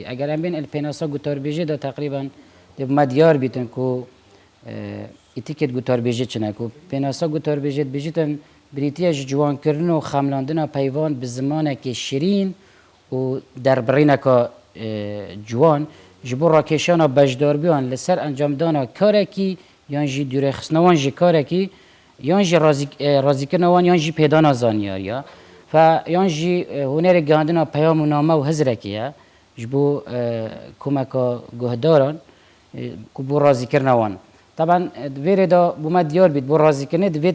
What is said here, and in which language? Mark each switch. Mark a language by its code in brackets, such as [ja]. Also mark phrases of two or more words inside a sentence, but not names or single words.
[ku] ئەگەر ئەم بێن پێناسە گوتاربێژێدا تقریبا دەبمە دیار بیتن و ئیتیکێت گوتاربێژێت چنەک و پێناسە گوتاربێژێت بژیتن بریتیەش جوانکردن و خەملاندنە پەیوان بە زمانێکی شیرین و دەربڕینەکە جوان ji bo rakêşana beşdarbiyan li ser encamdana karekî yan jî dûrexistnewan ji karekî yan jî razîkirina wan yan jî pêdana zanyariya fe yan jî hunerê gihandina peyam û name û hizrekî ye ji bo komeka guhdaran ku bo razîkirina wan taban vêrê da bûme diyar bît bo razîkirinê divê